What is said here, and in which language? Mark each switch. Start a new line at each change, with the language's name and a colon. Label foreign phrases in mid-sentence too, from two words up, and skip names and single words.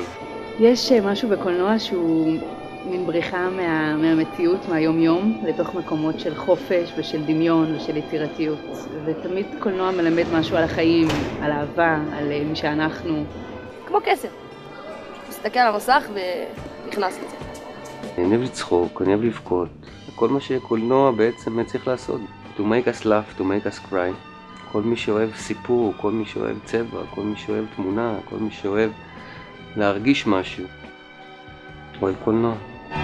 Hebrew: יש משהו בקולנוע שהוא מין בריחה מהמציאות, מהיום-יום, לתוך מקומות של חופש ושל דמיון ושל יצירתיות. ותמיד קולנוע מלמד משהו על החיים, על אהבה, על מי שאנחנו. כמו קסם. מסתכל על המסך ונכנס לזה. אני אוהב לצחוק, אני אוהב לבכות. כל מה שקולנוע בעצם צריך לעשות.
English: To make us laugh, to make us cry.
Hebrew: כל מי שאוהב סיפור, כל מי שאוהב צבע, כל מי שאוהב תמונה, כל מי שאוהב להרגיש משהו. אוהב קולנוע.